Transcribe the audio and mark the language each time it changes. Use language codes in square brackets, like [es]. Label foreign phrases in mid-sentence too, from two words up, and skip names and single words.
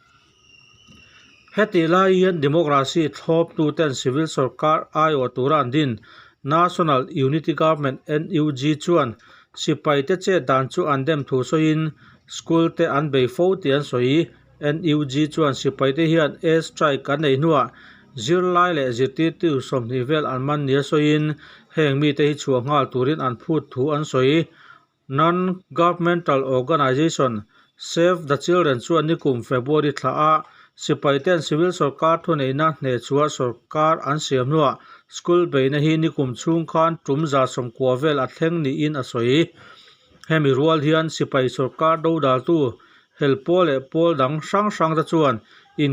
[lus] heti lai hian democracy thlop tu ten civil sarkar ayo turan din National Unity Government NUG chuan sipai te che dan chu an dem thu soin school te an bei fo ti an soi NUG chuan sipai te hian [en] air strike [lus] an nei nuwa zirlai le zirti tu som ni vel an man nia soin heng mi te hi chuwa ngal turin an phut thu an soi [en] non governmental organization [lus] Save the Children chuan ni kum February thla a sipai ten civil sarkar thu nei na hne chuwa sarkar an siam nuwa school bei na hi ni kum chung khan tum za som kwa vel a thleng ni in a soi hemi rual hian sipai sarkar do dal tu helpol le pol dang sang sang ta chuan in